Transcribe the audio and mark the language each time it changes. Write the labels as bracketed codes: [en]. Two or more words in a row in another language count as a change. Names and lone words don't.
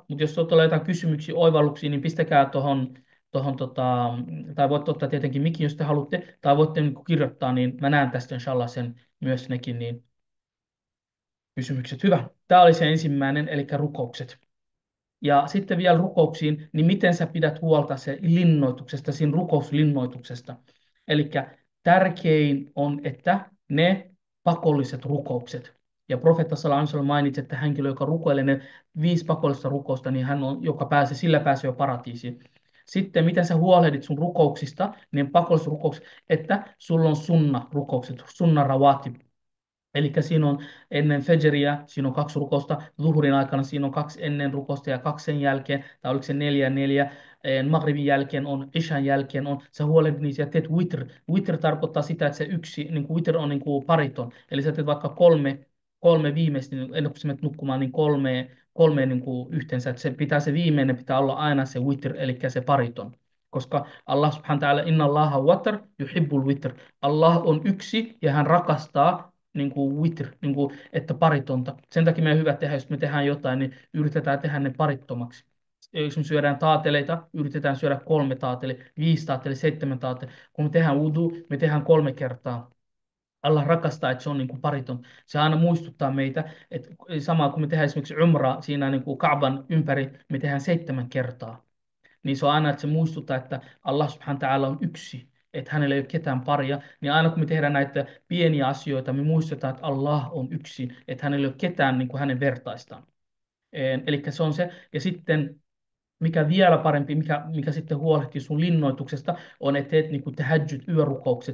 [fi] Mutta jos tulee jotain kysymyksiä, oivalluksia, niin pistäkää tai voitte ottaa tietenkin mikin, jos te haluatte, tai voitte niin kirjoittaa, niin mä näen tästä inshallah sen myös nekin niin kysymykset. Hyvä. Tämä oli se ensimmäinen, eli rukoukset. Ja sitten vielä rukouksiin, niin miten sä pidät huolta se linnoituksesta, siinä rukouslinnoituksesta. Eli tärkein on, että ne pakolliset rukoukset. Ja profeetta [ar] صلى الله عليه وسلم [fi] mainitsi, että henkilö, joka rukoilee ne 5 pakollista rukousta, niin hän on, sillä pääsee jo paratiisiin. Sitten, miten sä huolehdit sun rukouksista, niin pakolliset rukoukset, että sulla on sunna-rukoukset, sunna-rawatib. Eli siinä on ennen Fajria, siinä on 2 rukousta, Zuhurin aikana siinä on 2 ennen rukousta ja 2 sen jälkeen, tai oliko se 4 ja 4, Maghribin jälkeen on, Ishan jälkeen on, sä huolehdit niistä ja teet witr. Witr tarkoittaa sitä, että se yksi, niin kuin witr on niin kuin pariton, eli sä teet vaikka kolme viimeistä, niin ennen kuin sä menet nukkumaan, niin kolme niin kuin yhteensä, että se viimeinen pitää olla aina se witr, eli se pariton. Koska [ar] الله سبحانه وتعالى, إن الله وتر يحب الوتر. [fi] Allah on yksi ja hän rakastaa niin kuin witr, niin kuin, että paritonta. Sen takia meidän on hyvä tehdä, jos me tehdään jotain, niin yritetään tehdä ne parittomaksi. Jos me syödään taateleita, yritetään syödä 3 taateli, 5 taateli, 7 taateli. Kun me tehdään wudu, me tehdään 3 kertaa. Allah rakastaa, että se on niin kuin pariton. Se aina muistuttaa meitä, että sama kun me tehdään esimerkiksi umra siinä niin kuin Kaaban ympäri, me tehdään 7 kertaa niin se on aina, että se muistuttaa, että [ar] الله سبحانه وتعالى [fi] on yksi, että hänellä ei ole ketään paria, niin aina kun me tehdään näitä pieniä asioita, me muistetaan, että Allah on yksi, että hänellä ei ole ketään niin kuin hänen vertaistaan. Eli se on se, ja sitten mikä vielä parempi, mikä sitten huolehtii sun linnoituksesta, on, että teet niin tahajjud, yörukoukset.